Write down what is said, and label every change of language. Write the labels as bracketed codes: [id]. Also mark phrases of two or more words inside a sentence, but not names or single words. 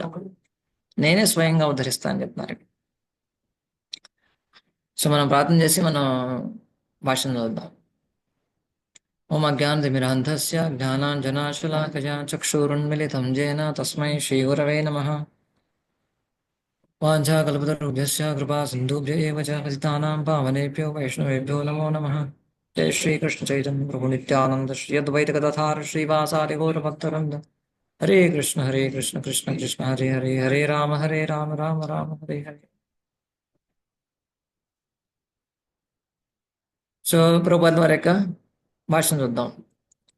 [te] నేనే స్వయంగా ఉద్ధరిస్తా అని చెప్తున్నారు. సో మనం ప్రార్థన చేసి మనం భాషను చదువుదాం. [sa] ఓం అజ్ఞానతిమిరాంధస్య జ్ఞానాంజనాశలాకజా చక్షురున్మిలితం జేన తస్మై శ్రీగురవే నమః. వాంఛాకల్పతరుభ్యశ్చ కృపా సింధుభ్య ఏవ చ పతితానాం పావనేభ్యో వైష్ణవేభ్యో నమో నమః. జయ శ్రీకృష్ణ చైతన్య ప్రభు నిత్యానంద శ్రీ అద్వైత గదాధార శ్రీవాసాది గౌరభక్తవృంద. హరే కృష్ణ కృష్ణ కృష్ణ హరే హరే, హరే రామ రామ రామ హరే హరే. [te] సో ప్రభుపాదుల వారి యొక్క భాషను చూద్దాం.